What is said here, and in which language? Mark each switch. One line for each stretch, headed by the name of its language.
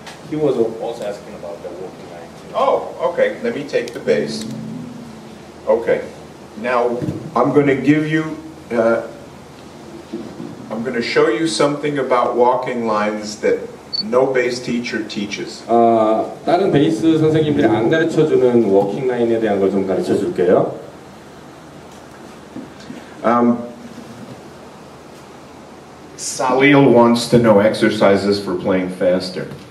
English: He was also asking about the walking line. Oh, okay. Let me take the bass. Okay. Now I'm going to give you. I'm going to show you something about walking lines that no bass teacher teaches.
Korean: 다른 베이스 선생님들이 안 가르쳐주는 워킹 라인에 대한 걸 좀 가르쳐 줄게요.
English: Salil wants to know exercises for playing faster.